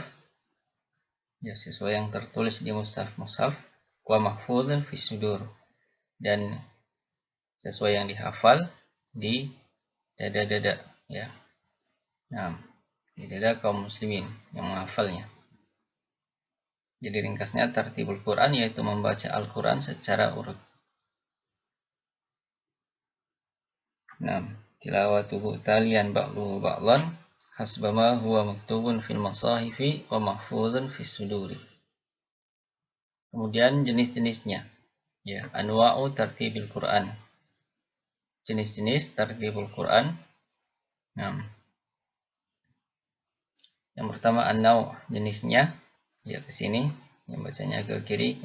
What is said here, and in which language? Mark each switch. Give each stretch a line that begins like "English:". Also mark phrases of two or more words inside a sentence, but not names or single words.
Indonesian: Ya, sesuai yang tertulis di mushaf-mushaf,
Arabic: ومحفوظ في الصدور,
Indonesian: dan sesuai yang dihafal di dada-dada, ya. Nah, di dada kaum muslimin yang menghafalnya. Jadi ringkasnya
Arabic: ترتيب القرآن
Indonesian: yaitu membaca Al-Quran secara urut. Nah,
Arabic: تلاوته تاليا بعضه بعضا حسبما هو مكتوب في المصاحف ومحفوظ في الصدور.
Indonesian: Kemudian jenis-jenisnya, ya,
Arabic: أنواع ترتيب القرآن.
Indonesian: Jenis-jenis
Arabic: ترتيب القرآن.
Indonesian: Nah, yang pertama an-naw, jenisnya, ya, ke sini, yang bacanya ke kiri.